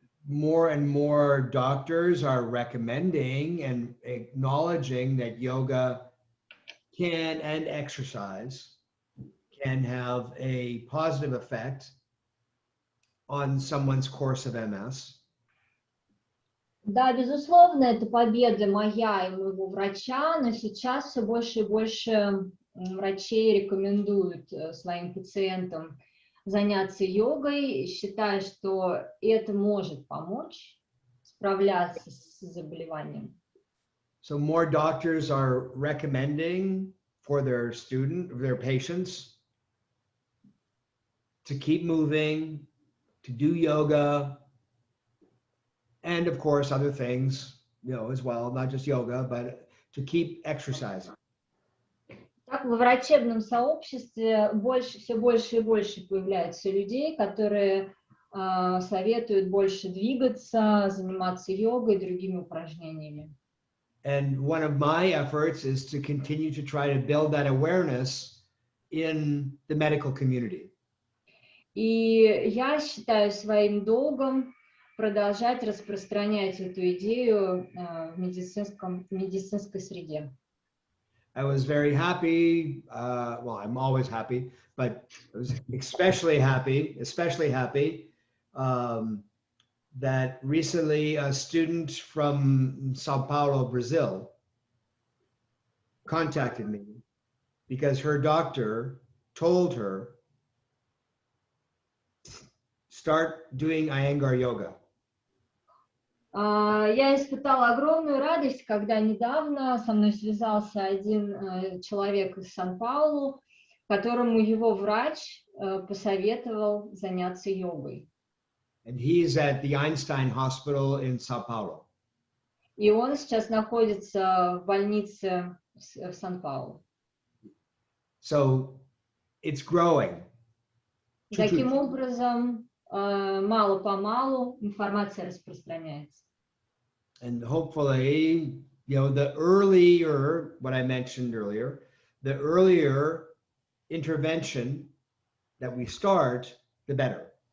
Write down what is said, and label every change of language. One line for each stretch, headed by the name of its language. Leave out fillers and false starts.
English: More and more doctors are recommending and acknowledging that yoga can, and exercise can have a positive effect on someone's course of MS.
Russian: Да, безусловно, это победа моя и моего врача, но сейчас все больше и больше врачей рекомендуют своим пациентам заняться йогой, считая, что это может помочь справляться с заболеванием.
English: So more doctors are recommending for their patients to keep moving, to do yoga, and of course other things, as well, not just yoga, but to keep exercising.
Russian: Так, во врачебном сообществе все больше и больше появляется людей, которые советуют больше двигаться, заниматься йогой и другими упражнениями.
English: And one of my efforts is to continue to try to build that awareness in the medical community.
Russian: И я считаю своим долгом продолжать распространять эту идею в медицинской среде.
English: I was very happy, well, I'm always happy, but I was especially happy that recently a student from Sao Paulo, Brazil, contacted me because her doctor told her, start doing Iyengar yoga.
Russian: Я испытала огромную радость, когда недавно со мной связался один человек из Сан-Паулу, которому его врач посоветовал заняться йогой.
English: And he's at the Einstein Hospital in Sao Paulo.
Russian: И он сейчас находится в больнице в Сан-Паулу.
English: So it's growing.
Russian: Таким образом, мало-помалу информация распространяется.
English: And hopefully, the earlier, what I mentioned earlier, the earlier intervention that we start, the better.